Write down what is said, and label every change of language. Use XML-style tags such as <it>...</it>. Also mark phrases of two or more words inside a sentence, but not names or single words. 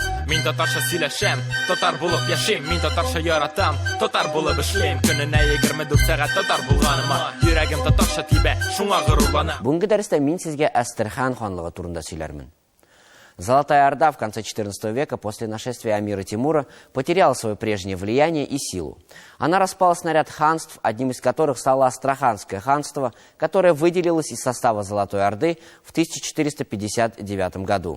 <tt>Мин татарча сөйләшәм, татар булып яшим. Мин татарча яратам, татар булып эшлим. Көненә 24 сәгать татар булганыма, йөрәгем татарча тибә, шуңа горурланам. Бүгенге дәрестә мин сезгә Әстерхан ханлыгы турында сөйләрмен.</tt> <ru>Золотая Орда в конце XIV века после нашествия Амира Тимура потеряла свое прежнее влияние и силу. Она распалась на ряд ханств, одним из которых стало Астраханское ханство, которое выделилось из состава Золотой Орды в 1459 году.</ru>